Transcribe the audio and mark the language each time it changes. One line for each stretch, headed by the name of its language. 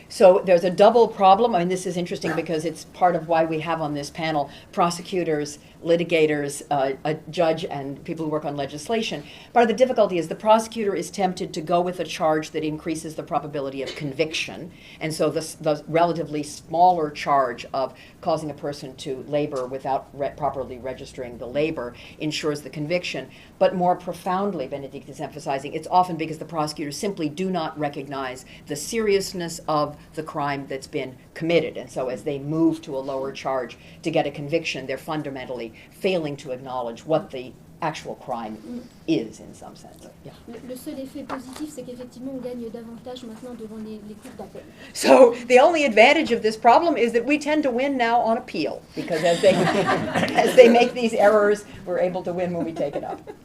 English: So there's a double problem. I mean, this is interesting because it's part of why we have on this panel prosecutors, litigators, a judge, and people who work on legislation. Part of the difficulty is the prosecutor is tempted to go with a charge that increases the probability of conviction. And so the relatively smaller charge of causing a person to labor without properly registering the labor ensures the conviction. But more profoundly, Benedict is emphasizing, it's often because the prosecutors simply do not recognize the seriousness of the crime that's been committed. And so as they move to a lower charge to get a conviction, they're fundamentally failing to acknowledge what the actual crime is in some sense. Yeah.
French: Le seul effet positif, c'est qu'effectivement, on gagne davantage maintenant devant les cours d'appel.
English: So the only advantage of this problem is that we tend to win now on appeal, because as they make these errors, we're able to win when we take it up.